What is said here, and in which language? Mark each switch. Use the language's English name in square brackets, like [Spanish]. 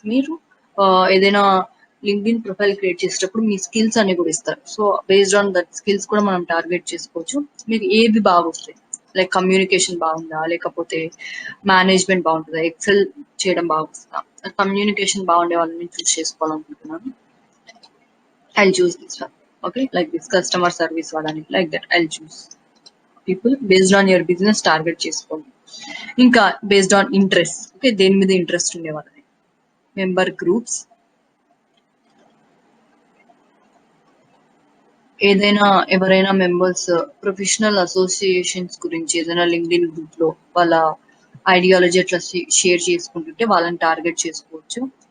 [Telugu] మీరు ఏదైనా LinkedIn profile create చేసేటప్పుడు మీ స్కిల్స్ అన్ని కూడా ఇస్తారు. So based on that skills కూడా మనం టార్గెట్ చేసుకోవచ్చు. మీకు ఏవి బాగా వస్తాయి, లైక్ కమ్యూనికేషన్ బాగుందా, లేకపోతే మేనేజ్మెంట్ బాగుంటుందా, ఎక్సెల్ చేయడం బాగా వస్తుందా. కమ్యూనికేషన్ బాగుండే వాళ్ళని చూస్ చేసుకోవాలనుకుంటున్నాను. [English] I'll choose this one. Okay, like this customer service వాళ్ళని, like that. I'll choose people based on your business target చేసుకోండి. [Telugu] ఇంకా బేస్డ్ ఆన్ ఇంట్రెస్ట్. ఓకే, దేని మీద ఇంట్రెస్ట్ ఉండే వాళ్ళని. మెంబర్ గ్రూప్స్, ఏదైనా ఎవరైనా మెంబర్స్ ప్రొఫెషనల్ అసోసియేషన్స్ గురించి ఏదైనా లింక్డ్ఇన్ గ్రూప్ లో వాళ్ళ ఐడియాలజీ అట్లా షేర్ చేసుకుంటుంటే వాళ్ళని టార్గెట్ చేసుకోవచ్చు.